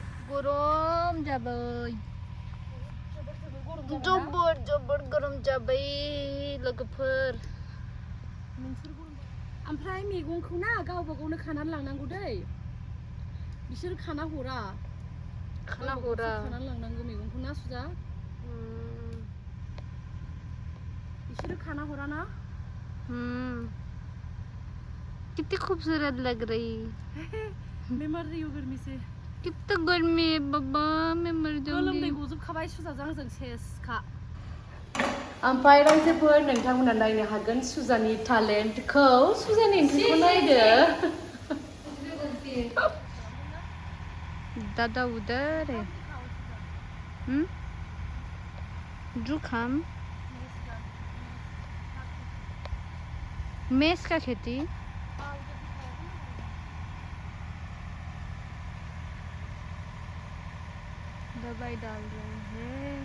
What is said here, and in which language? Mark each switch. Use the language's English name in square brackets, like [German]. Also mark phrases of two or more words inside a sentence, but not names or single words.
[Bodo] गरम जाबाय, जोबोद गरम जाबाय लोगोफोर। ओमफ्राय मैगंखौ ना गावबा गावनो खानानै लांनांगौ दै, बिसोर खाना हरा। खानानै लांनांगौ मैगंखौ ना सुजा, बिसोरो खाना हरा ना। [Hindi] कितनी खूबसूरत लग रही। मैं मर रही हूँ गर्मी से। कितना गर्मी है बाबा, मैं मर जाऊंगी। [Bodo] गोलोमदै गजोबखाबाय सुजाजों आंजों सेसखा। ओमफ्राय रायजोफोर, नोंथांमोना नायनो हागोन सुजानि टेलेन्टखौ। सुजानि ओंख्रिखौ नायदो। [Hindi] दादा उधर है। जुखाम, मेस का खेती। दवाई डाल रहे हैं।